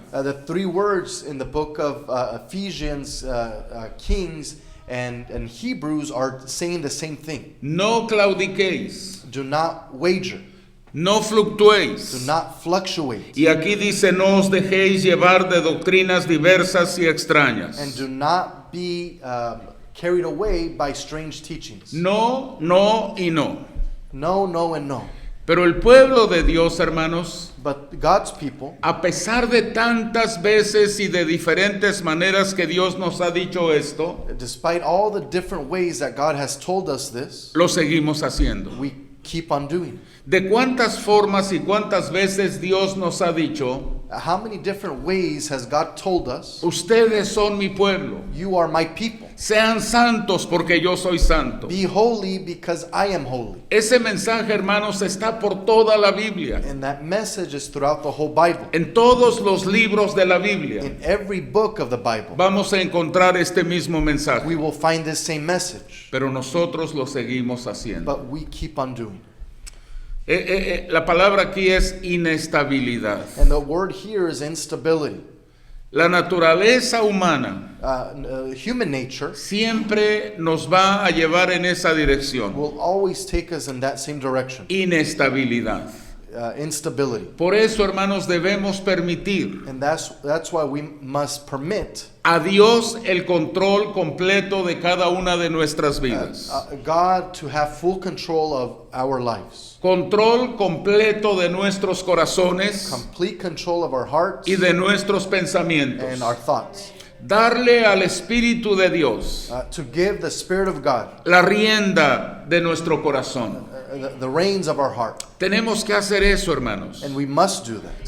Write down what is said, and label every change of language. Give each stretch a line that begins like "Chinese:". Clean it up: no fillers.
English: The three words in the book of Ephesians, Kings, and Hebrews are saying the same thing.
Spanish: No claudiquéis,
English: Do not wager.
Spanish: no
English: Do
Spanish: fluctuéis.
English: not fluctuate.
Spanish: Y aquí dice, no os dejéis llevar de doctrinas diversas y extrañas.
English: And do not be carried away by strange teachings.
Spanish: No, no y no.
English: No, no, and no.
Spanish: Pero el pueblo de Dios, hermanos,
English: But God's people,
Spanish: a pesar de tantas veces y de diferentes maneras que Dios nos ha dicho esto,
English: despite all the different ways that God has told us this,
Spanish: lo seguimos haciendo.
English: we keep on doing it.
Spanish: ¿De cuántas formas y cuántas veces Dios nos ha dicho,
English: How many different ways has God told us,
Spanish: ustedes son mi pueblo,
English: you are my people?
Spanish: sean santos porque yo soy santo?
English: Be holy because I am holy.
Spanish: Ese mensaje, hermanos, está por toda la Biblia,
English: And that message is throughout the whole Bible.
Spanish: en todos los libros de la Biblia.
English: In every book of the Bible,
Spanish: Vamos a encontrar este mismo
English: we
Spanish: mensaje,
English: will find this same message,
Spanish: pero nosotros lo seguimos haciendo.
English: but we keep on doing it.
Spanish: La palabra aquí es inestabilidad.
English: And the word here is instability.
Spanish: La naturaleza humana
English: Human nature
Spanish: siempre nos va a llevar en esa dirección.
English: will always take us in that same direction.
Spanish: Inestabilidad.
English: Instability.
Spanish: Por eso, hermanos, debemos permitir
English: And that's why we must permit
Spanish: a Dios el control completo de cada una de nuestras vidas.
English: God to have full control of our lives.
Spanish: Control completo de nuestros corazones
English: Complete control of our hearts
Spanish: y de nuestros pensamientos.
English: and our thoughts.
Spanish: Darle al Espíritu de Dios
English: To give the Spirit of God
Spanish: la rienda de nuestro corazón.
English: the reins of our heart.
Spanish: Tenemos que hacer eso, hermanos.
English: And we must do that.